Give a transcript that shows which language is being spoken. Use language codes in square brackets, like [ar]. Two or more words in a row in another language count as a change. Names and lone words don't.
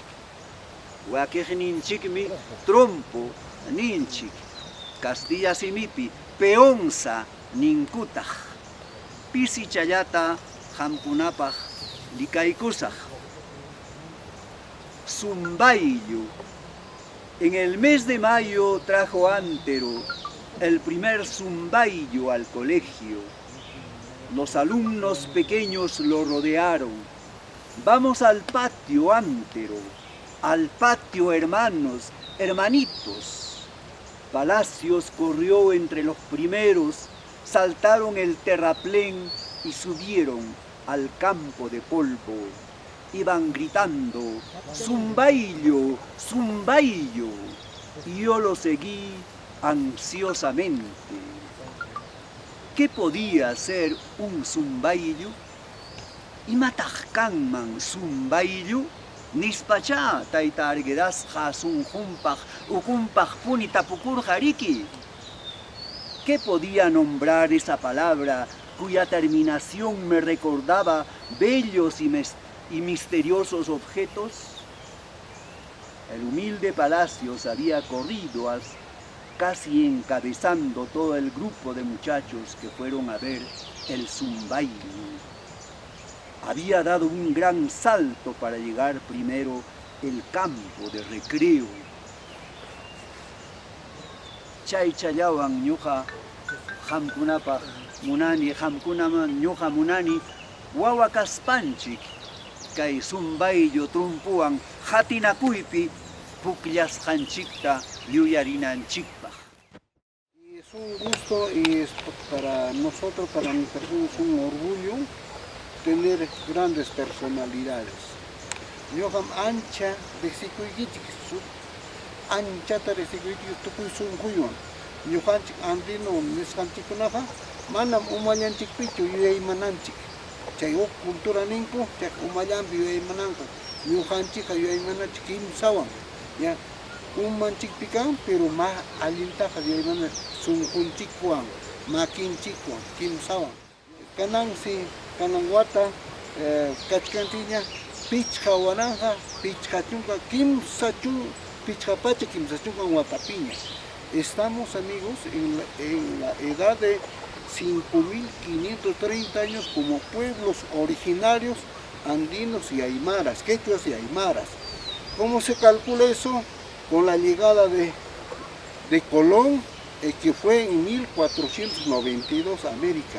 [qu] Wakiqninchikmi trompo ninchik, Castilla simipi peonza ninkutaq. Pisichallata qamkunapaq likaykusaq. Sumbayllu. [es] En el mes de mayo trajo Antero el primer sumbayllo al colegio. Los alumnos pequeños lo rodearon. Vamos al patio, Antero. Al patio, hermanos, hermanitos. Palacios corrió entre los primeros, saltaron el terraplén y subieron al campo de polvo. Iban gritando, ¡Zumbayllo! ¡Zumbayllo! Y yo lo seguí ansiosamente. ¿Qué podía ser un zumbayllo? [qu] Imatajkanman zumbayllo, nispacha tayta arguedasqa sunjumpaq ukumpaq puni tapukurqariki. [es] ¿Qué podía nombrar esa palabra cuya terminación me recordaba bellos y misteriosos objetos? El humilde Palacios había corrido casi encabezando todo el grupo de muchachos que fueron a ver el zumbayllo. Había dado un gran salto para llegar primero el campo de recreo. [qu] Chay chayawan ñuqa qamkunapaq munani, qamkunaman ñuqa munani wawa kaspanchik kay zumbayllo trumpuwan hatinakuypi pukllasqanchikta yuyarinanchikpaq. [es] Es un gusto y es para nosotros, para mi persona, es un orgullo tener grandes personalidades. [qu] Ñuqam ancha riqsikuykichik, anchata riqsikuykichik tukuy sunquywan. Ñuqanchik andino nisqanchikkunaqa manam umallanchikpichu yuyaymananchik. Chay huk cultura ninku, chay umallanpi yuyaymananqa. Ñuqanchikqa yuyaymananchik kimsawan. Ya, umanchikpiqa, [es] pero más [qu] allintaqa yuyaymananchik sunqunchikwan, makinchikwan, kimsawan. Kanan wata kachkantiña pichqa waranja, pichqa chunka, pichqa pacha kimsa chunkan watapiña. [es] Estamos, amigos, en la edad de 5.530 años como pueblos originarios andinos y aymaras, quechuas y aymaras. ¿Cómo se calcula eso? Con la llegada de Colón, que fue en 1492 a América.